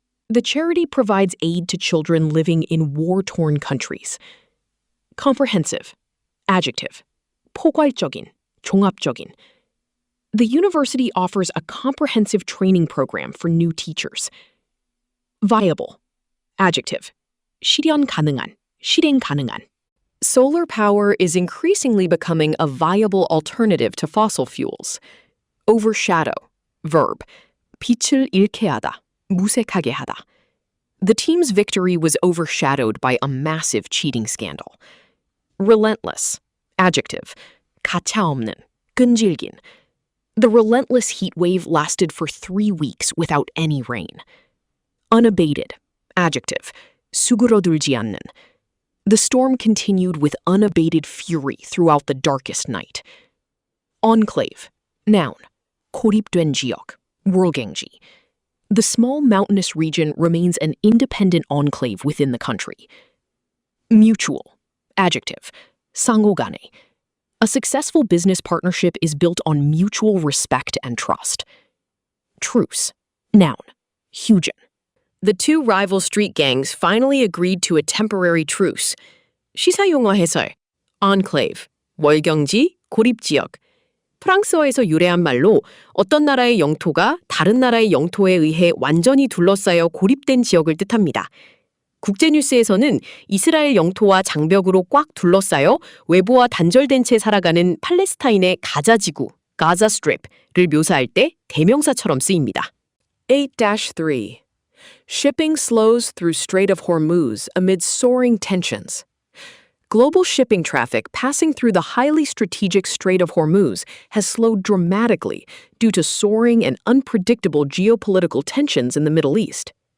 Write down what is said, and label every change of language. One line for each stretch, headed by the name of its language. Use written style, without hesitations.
English: The charity provides aid to children living in war-torn countries. Comprehensive. Adjective.
Korean: 포괄적인, 종합적인.
English: The university offers a comprehensive training program for new teachers. Viable. Adjective.
Korean: 실현 가능한, 실행 가능한.
English: Solar power is increasingly becoming a viable alternative to fossil fuels. Overshadow. Verb.
Korean: 빛을 잃게 하다, 무색하게 하다.
English: The team's victory was overshadowed by a massive cheating scandal. Relentless. Adjective.
Korean: 가차없는, 끈질긴.
English: The relentless heat wave lasted for 3 weeks without any rain. Unabated. Adjective.
Korean: 수그러들지 않는.
English: The storm continued with unabated fury throughout the darkest night. Enclave. Noun.
Korean: 고립된 지역. 월경지.
English: The small mountainous region remains an independent enclave within the country. Mutual. Adjective.
Korean: 상호간에.
English: A successful business partnership is built on mutual respect and trust. Truce. Noun.
Korean: 휴전.
English: The two rival street gangs finally agreed to a temporary truce.
Korean: 시사용어 해설. Enclave. 월경지, 고립지역. 프랑스어에서 유래한 말로 어떤 나라의 영토가 다른 나라의 영토에 의해 완전히 둘러싸여 고립된 지역을 뜻합니다. 국제뉴스에서는 이스라엘 영토와 장벽으로 꽉 둘러싸여 외부와 단절된 채 살아가는 팔레스타인의 가자지구, 가자 스트립을 묘사할 때 대명사처럼 쓰입니다. 8-3.
English: Shipping slows through Strait of Hormuz amid soaring tensions. Global shipping traffic passing through the highly strategic Strait of Hormuz has slowed dramatically due to soaring and unpredictable geopolitical tensions in the Middle East.